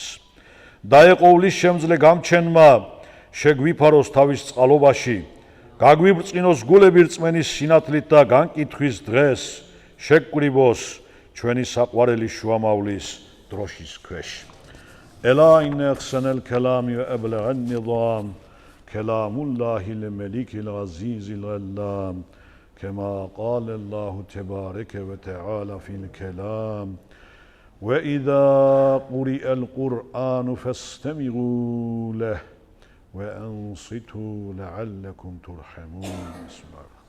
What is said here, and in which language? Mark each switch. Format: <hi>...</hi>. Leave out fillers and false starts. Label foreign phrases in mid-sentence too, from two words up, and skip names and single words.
<ka>დაეყოვლის შემძლე გამჩენმა, შეგვიფაროს თავის წყალობაში, გაგვიბრწყინოს გულები რწმენის სინათლით და განკითხვის დღეს, შეგვკრიბოს ჩვენი საყვარელი შუამავლის დროშის ქვეშ.</ka> <ar>ألا إن أحسن الكلام وأبلغ النظام كلام الله الملك العزيز العلام كما قال الله تبارك وتعالى في الكلام وإذا قرئ القرآن فاستمعوا له وأنصتوا لعلكم ترحمون.</ar>